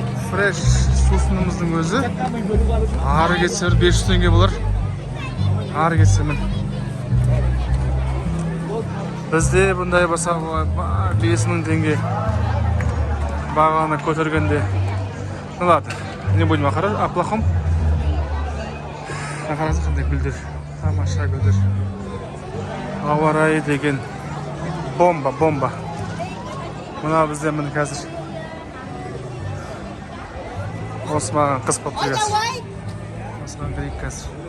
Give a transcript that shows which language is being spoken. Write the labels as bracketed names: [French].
[Kazakh] Фреш сусынымыздың өзі ары кетсе 500 теңге болар. Ары кетсе мен. Бізде бұндай болса 5000 теңге бағаны көтергенде. [Russian] Ну ладно, не будем о плохом. [Kazakh] Қараңыздар қандай гүлдер, тамаша гүлдер. Ауа райы деген бомба. Мына бізде міне қазір. Осы маған қыз болып келесіз. Осыған берейік қазір.